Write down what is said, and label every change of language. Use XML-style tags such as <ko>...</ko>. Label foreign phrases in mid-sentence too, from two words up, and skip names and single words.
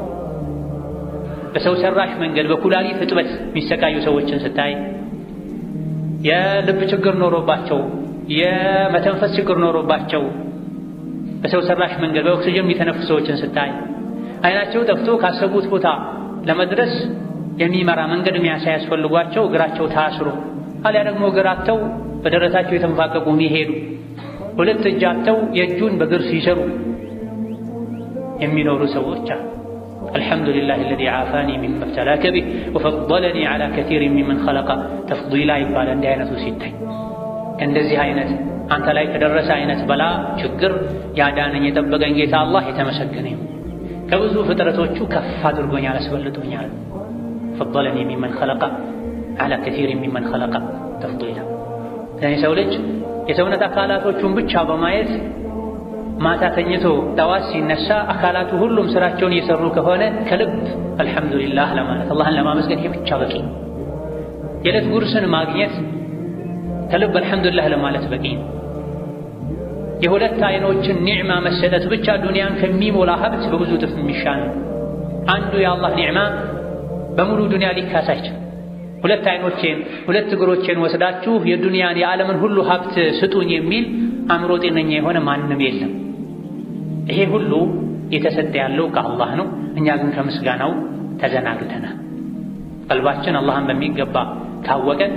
<am>በሰው ሰራሽ መንገድ በኩላሊት እጥበት የሚሰቃዩ ሰዎችን ስታይ፣ የልብ ችግር ኖሮባቸው የመተንፈስ ችግር ኖሮባቸው በሰው ሰራሽ መንገድ በኦክሲጅን የሚተነፍሱ ሰዎችን ስታይ፣ አይናቸው ጠፍቶ ካሰቡት ቦታ ለመድረስ የሚመራ መንገድ የሚያሳይ ያስፈልጓቸው እግራቸው ታስሮ አልያ ደግሞ እግራቸው በደረታቸው የተንፋቀቁ የሚሄዱ ሁለት እጃቸው የእጁን በእግር ሲሰሩ የሚኖሩ ሰዎች አሉ። አልሐምዱሊላህ</am> <ar>الذي عافاني مما ابتلاك به وفضلني على كثير ممن خلق تفضيلا</ar> <am>ይባላል። እንዲህ አይነቱ ሲታይ እንደዚህ አይነት አንተ ላይ ከደረሰ አይነት በላ ችግር ያዳነኝ የጠበቀኝ ጌታ አላህ የተመሰገነ ይሁን። ከብዙ ፍጥረቶቹ ከፍ አድርጎኛል፣ አስበልጦኛል።</am> <ar>فضلني ممن خلق على كثير ممن خلق تفضيلا።</ar> <am>ሰው ልጅ የሰውነት አካላቶቹን ብቻ በማየት ማታ ተኝቶ ጠዋት ሲነሳ አካላቱ ሁሉም ስራቸውን እየሰሩ ከሆነ ከልብ አልሐምዱሊላህ ለማለት አላህን ለማመስገን ይሄ ብቻ በቂ ነው። የዕለት ጉርስን ማግኘት ከልብ አልሐምዱሊላህ ለማለት በቂ ነው። የሁለት አይኖችን ኒዕማ መሰጠት ብቻ ዱንያን ከሚሞላ ሀብት በብዙ እጥፍ የሚሻል ነው። አንዱ የአላህ ኒዕማ በሙሉ ዱንያ ሊካስ አይችልም። ሁለት አይኖቼን ሁለት እግሮቼን ወስዳችሁ የዱንያን የዓለምን ሁሉ ሀብት ስጡኝ የሚል አእምሮ ጤነኛ የሆነ ማንም የለም። ይሄ ሁሉ የተሰጠ ያለው ከአላህ ነው። እኛ ግን ከምስጋናው ተዘናግተናል። ቀልባችን አላህን በሚገባ ካወቀ</am>